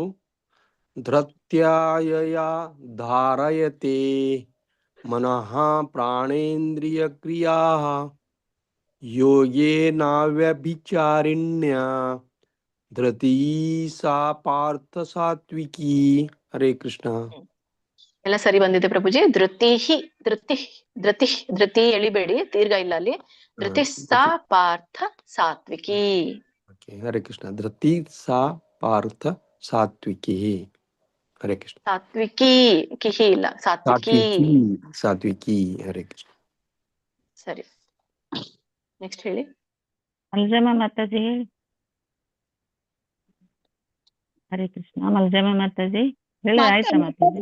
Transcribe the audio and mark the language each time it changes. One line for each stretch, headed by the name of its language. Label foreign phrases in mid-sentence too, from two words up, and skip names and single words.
Sanskrit: ಧೃತ್ಯಾಯಯಾ ಧಾರಯತೆ ಮನಃ ಪ್ರಾಣೇಂದ್ರಿಯ ಕ್ರಿಯಾಃ ಯೋಗೇನಾವ್ಯಭಿಚಾರಿಣ್ಯ ಧೃತಿ ಸಾ ಪಾರ್ಥ ಸಾತ್ವಿಕಿ. ಹರೇ ಕೃಷ್ಣ.
Kannada: ಎಲ್ಲ ಸರಿ ಬಂದಿದೆ ಪ್ರಭುಜಿ. ಧೃತಿ ಧೃತಿ ಎಳಿಬೇಡಿ, ದೀರ್ಘ ಇಲ್ಲ ಅಲ್ಲಿ.
Sanskrit: ಧೃತಿ ಸಾ ಪಾರ್ಥ ಸಾತ್ವಿಕಿ. ಹರೇ ಕೃಷ್ಣ. ಧೃತಿ ಸಾ ಪಾರ್ಥ ಸಾತ್ವಿಕಿ. ಹರೇ ಕೃಷ್ಣ.
Kannada: ಸಾತ್ವಿಕಿ ಕಿಹಿ ಇಲ್ಲ, ಸಾತ್ವಿಕಿ.
Sanskrit: ಸಾತ್ವಿಕಿ. ಹರೇ ಕೃಷ್ಣ.
Kannada: ಸರಿ, ನೆಕ್ಸ್ಟ್ ಹೇಳಿ. ಮಲ್ಜಮ್ಮ ಮಾತಾಜಿ ಹೇಳಿ.
Sanskrit: ಹರೇ ಕೃಷ್ಣ.
Kannada: ಮಲ್ಜಮ್ಮ ಮಾತಾಜಿ ಹೇಳಿ. ಆಯ್ತಾ ಮಾತಾಜಿ?